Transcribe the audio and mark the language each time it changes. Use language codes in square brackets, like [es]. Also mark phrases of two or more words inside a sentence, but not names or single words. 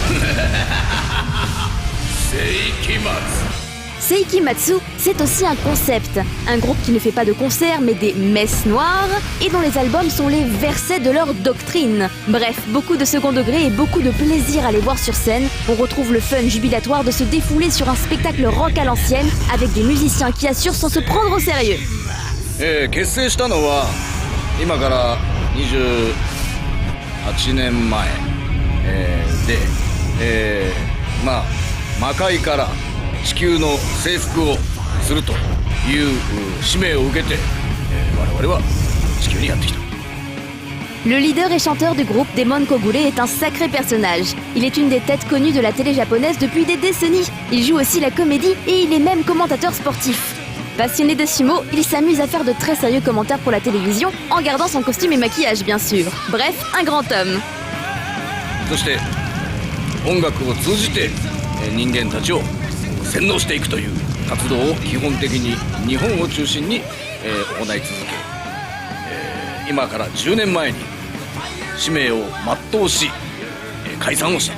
[fr] Seiki Matsu, c'est aussi un concept, un groupe qui ne fait pas de concerts mais des messes noires et dont les albums sont les versets de leur doctrine. Bref, beaucoup de second degré et beaucoup de plaisir à les voir sur scène. On retrouve le fun jubilatoire de se défouler sur un spectacle rock à l'ancienne avec des musiciens qui assurent sans se prendre au sérieux. [ja] 結成したのは今から28年前、で、まあ魔界から地球の征服をするという使命を受けて、我々は地球にやってきた。 [fr] Le leader et chanteur du groupe Demon Kogure est un sacré personnage. Il est une des têtes connues de la télé japonaise depuis des décennies. Il joue aussi la comédie et il est même commentateur sportif. Passionné de sumo, il s'amuse à faire de très sérieux commentaires pour la télévision, en gardant son costume et maquillage bien sûr. Bref, un grand homme. [ja] そして音楽を通じて人間たちを洗脳していくという活動を基本的に日本を中心に行い続け、今から10年前に使命を全うし解散をした。